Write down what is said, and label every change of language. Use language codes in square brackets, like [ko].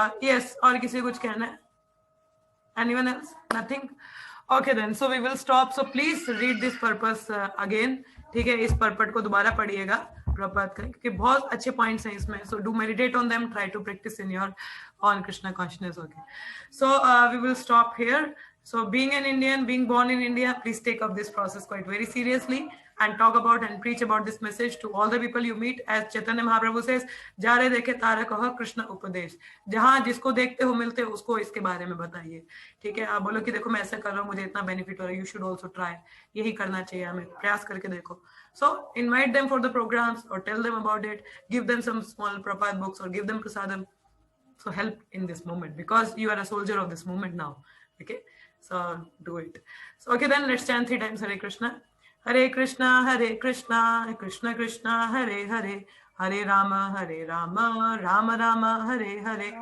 [hi] Yes, और किसी को कुछ कहना है? [en] Anyone else? Nothing. Okay then, so we will stop. So please read this purpose again. [hi] ठीक है, इस पर्पट को दोबारा पढ़िएगा प्रभात का, क्योंकि बहुत अच्छे पॉइंट्स हैं इसमें. [en] So do meditate on them, try to practise in your own Krishna consciousness. Okay, so we will stop here. So being an Indian, being born in India, please take up this process quite very seriously and talk about and preach about this message to all the people you meet. As Chaitanya Mahaprabhu says, [bn] जारे देखे तारे कहो कृष्ण उपदेश. [hi] जहाँ जिसको देखते हो मिलते हो उसको इसके बारे में बताइए. ठीक है, आप बोलो कि देखो मैं ऐसा कर रहा हूँ, मुझे इतना बेनिफिट हो रहा है, [en] you should also try. [hi] यही करना चाहिए हमें, प्रयास करके देखो. [en] So invite them for the programs or tell them about it. Give them some small Prabhupada books or give them prasadam. So help in this moment because you are a soldier of this moment now. Okay. So do it. So okay, then let's chant 3 times Hare Krishna. Hare Krishna, Krishna Krishna, Hare Hare, Hare Rama, Rama Rama, Hare Hare.